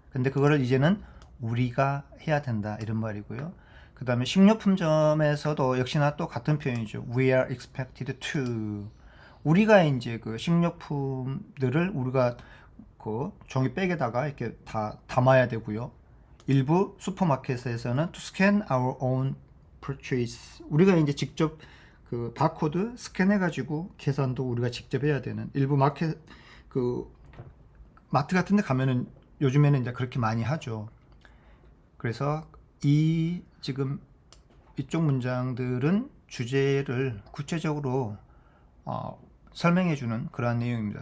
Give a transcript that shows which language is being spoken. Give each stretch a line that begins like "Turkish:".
Korean: 근데 그거를 이제는 우리가 해야 된다 이런 말이고요. 그 다음에 식료품점에서도 역시나 또 같은 표현이죠.
English: We are expected to.
Korean: 우리가 이제 그 식료품들을 우리가 그 종이백에다가 이렇게 다 담아야 되고요. 일부 슈퍼마켓에서는
English: to scan our own purchase.
Korean: 우리가 이제 직접 그 바코드 스캔해가지고 계산도 우리가 직접 해야 되는 일부 마트 같은 데 가면은 요즘에는 이제 그렇게 많이 하죠. 그래서 지금 이쪽 문장들은 주제를 구체적으로 설명해주는 그러한 내용입니다.